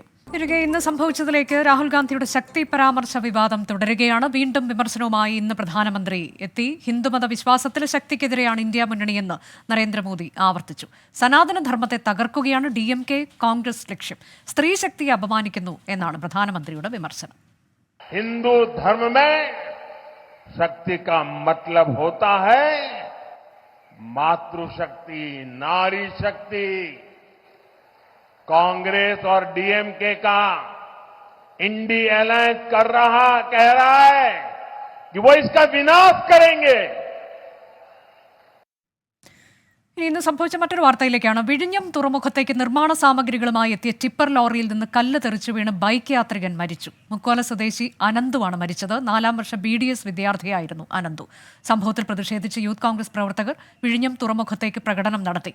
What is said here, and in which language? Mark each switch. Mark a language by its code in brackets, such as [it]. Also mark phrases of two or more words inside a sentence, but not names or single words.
[ml] ഇന്ന് സംഭവിച്ചതിലേക്ക് രാഹുൽ ഗാന്ധിയുടെ ശക്തി പരാമർശ വിവാദം തുടരുകയാണ്. വീണ്ടും വിമർശനവുമായി ഇന്ന് പ്രധാനമന്ത്രി എത്തി. ഹിന്ദുമത വിശ്വാസത്തിലെ ശക്തിക്കെതിരെയാണ് ഇന്ത്യ മുന്നണിയെന്ന് നരേന്ദ്രമോദി ആവർത്തിച്ചു. സനാതന ധർമ്മത്തെ തകർക്കുകയാണ് DMK കോൺഗ്രസ് ലക്ഷ്യം. സ്ത്രീ ശക്തിയെ അപമാനിക്കുന്നു എന്നാണ് പ്രധാനമന്ത്രിയുടെ വിമർശനം. [hi] हिंदू धर्म में शक्ति का मतलब होता है मातृशक्ति, नारी शक्ति. कांग्रेस और DMK का इंडी अलायंस कह रहा है कि वो इसका विनाश करेंगे. [ml] ഇന്ന് സംഭവിച്ച മറ്റൊരു വാർത്തയിലേക്കാണ്. വിഴിഞ്ഞം തുറമുഖത്തേക്ക് നിർമ്മാണ സാമഗ്രികളുമായി എത്തിയ ടിപ്പർ ലോറിയിൽ നിന്ന് കല്ല് തെറിച്ചു വീണ് ബൈക്ക് യാത്രികൻ മരിച്ചു. മുക്കോല സ്വദേശി അനന്തുവാണ് മരിച്ചത്. 4ാം വർഷ BDS വിദ്യാർത്ഥിയായിരുന്നു അനന്തു. സംഭവത്തിൽ പ്രതിഷേധിച്ച് യൂത്ത് കോൺഗ്രസ് പ്രവർത്തകർ വിഴിഞ്ഞം തുറമുഖത്തേക്ക് പ്രകടനം നടത്തി.